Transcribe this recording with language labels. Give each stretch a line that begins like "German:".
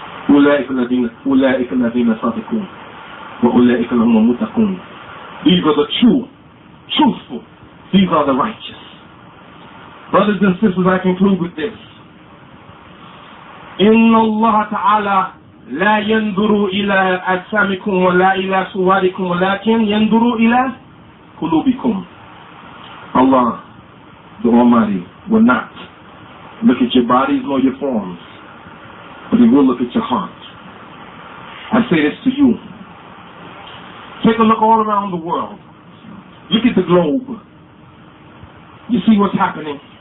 Arabic: أولئك الذين صادقون وأولئك هم المتقون.
English: These are the truthful. These are the righteous. Brothers and sisters, I conclude with this.
Arabic: إن الله تعالى لا ينظر إلى أجسامكم ولا إلى صوركم ولكن ينظر إلى قلوبكم.
English: Allah, the Almighty, will not look at your bodies nor your forms, but He will look at your heart. I say this to you. Take a look all around the world. Look at the globe. You see what's happening.